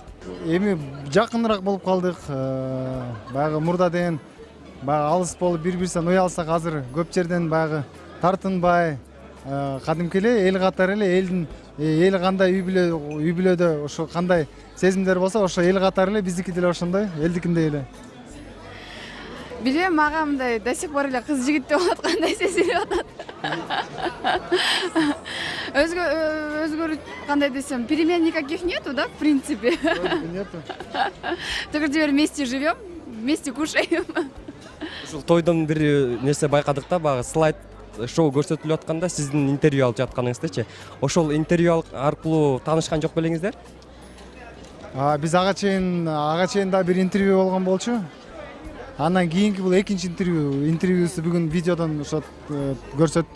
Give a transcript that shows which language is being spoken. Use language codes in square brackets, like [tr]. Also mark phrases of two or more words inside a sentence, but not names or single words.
[ky] Эми жакыныраак болуп калдык. Баягы мурда деген баягы алыс болуп бири-бирибизден уялсак, азыр көп жерден баягы тартынбай, кадимки эле эл катары эле эл кандай үй бүлөдө ошо кандай сезимдер болсо, ошо эл катары эле биздики деле ошондой, элдикиндей эле. Билбейм, мага мындай [ru] до сих пор [ky] эле кыз жигитте болот, кандай сезилип атат. Өзгөрүп кандай десем, [ru] перемен никаких нету, да, в принципе. Нету. Только теперь вместе живем, вместе кушаем. [ky] Ушул тойдон бир нерсе байкадык да, баягы слайд шоу көрсөтүлүп атканда сиздин интервью алып жатканыңыздычы. Ошол интервью аркылуу таанышкан жок белеңиздер? Биз ага чейин да бир интервью болгон болчу. Андан кийинки бул экинчи интервьюсу бүгүн видеодон ошо көрсөттү.